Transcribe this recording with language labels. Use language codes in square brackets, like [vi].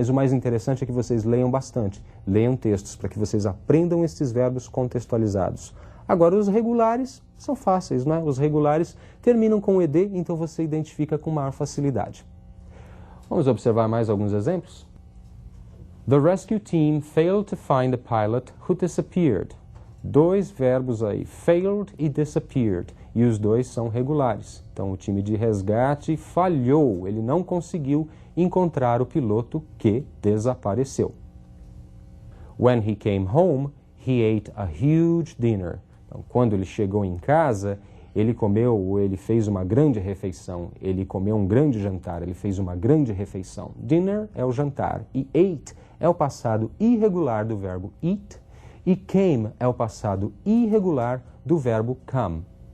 [pt] Mas o mais interessante é que vocês leiam bastante. Leiam textos para que vocês aprendam estes verbos contextualizados. Agora, os regulares são fáceis, né? Os regulares terminam com ed, então você identifica com maior facilidade. Vamos observar mais alguns exemplos? [en] The rescue team failed to find the pilot who disappeared. [pt] Dois verbos aí, failed e disappeared, e os dois são regulares. Então, o time de resgate falhou, ele não conseguiu encontrar o piloto que desapareceu. [en] When he came home, he ate a huge dinner. [pt] Então, quando ele chegou em casa, ele fez uma grande refeição, ele comeu um grande jantar, ele fez uma grande refeição. Dinner é o jantar, e ate é o passado irregular do verbo eat, e came é o passado irregular do verbo come.